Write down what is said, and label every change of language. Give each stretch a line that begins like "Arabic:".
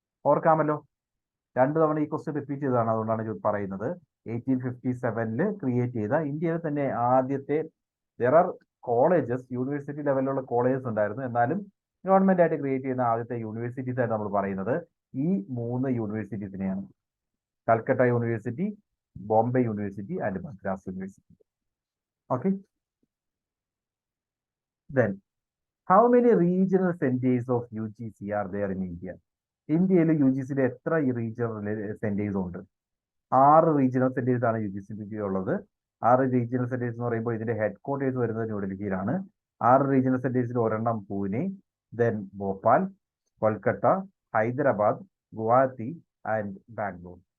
Malayalam: ഓർക്കാമല്ലോ, 2 തവണ ഈ question repeat ചെയ്തതാണ്. അതുകൊണ്ടാണ് പറയുന്നത് 1857 ക്രിയേറ്റ് ചെയ്ത ഇന്ത്യയിൽ തന്നെ ആദ്യത്തെ കോളേജസ്, യൂണിവേഴ്സിറ്റി ലെവലിലുള്ള കോളേജസ് ഉണ്ടായിരുന്നു. എന്നാലും ഗവൺമെന്റ് ആയിട്ട് ക്രിയേറ്റ് ചെയ്യുന്ന ആദ്യത്തെ യൂണിവേഴ്സിറ്റീസ് ആയിട്ട് നമ്മൾ പറയുന്നത് ഈ 3 യൂണിവേഴ്സിറ്റീസിനെയാണ്. Calcutta university, Bombay university and Madras university. Okay.
English: Then, how many regional centers of UGC are there in India?
Malayalam: ഇന്ത്യയിൽ UGCയുടെ എത്ര റീജിയണൽ സെന്റേഴ്സ് ഉണ്ട്? 6 റീജിയണൽ സെന്റേഴ്സ് ആണ് UGC ഉള്ളത്. 6 റീജിയണൽ സെന്റേഴ്സ് എന്ന് പറയുമ്പോൾ ഇതിന്റെ ഹെഡ് ക്വാർട്ടേഴ്സ് വരുന്നത് ന്യൂഡൽഹിയിലാണ്. 6 റീജിയണൽ സെന്റേഴ്സിൽ ഒരെണ്ണം പൂനെ, ദെൻ ഭോപ്പാൽ, കൊൽക്കത്ത, ഹൈദരാബാദ്, ഗുവാഹത്തി ആൻഡ് ബാംഗ്ലൂർ.